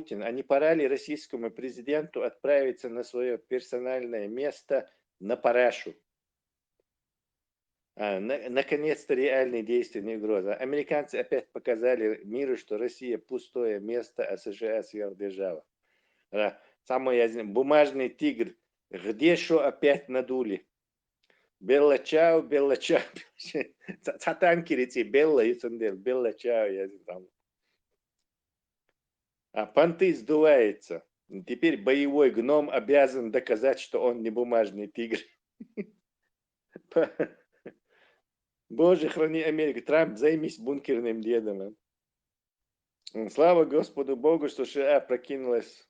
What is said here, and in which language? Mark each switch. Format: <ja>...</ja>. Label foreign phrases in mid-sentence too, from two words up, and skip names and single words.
<ru>А не пора ли российскому президенту отправиться на свое персональное место на парашу? Наконец-то реальные действия, не угроза. Американцы опять показали миру, что Россия пустое место, а США сверхдержава. Самый бумажный тигр. Где что опять надули?</ru> <it>Bella ciao.</it> <ru>Танкерите Белла и Сандер.</ru> <it>Bella ciao.</it> <ru>Понты сдувается. Теперь боевой гном обязан доказать, что он не бумажный тигр. Боже, храни Америку. Трамп, займись бункерным дедом. Слава Господу Богу, что США прокинулась.</ru>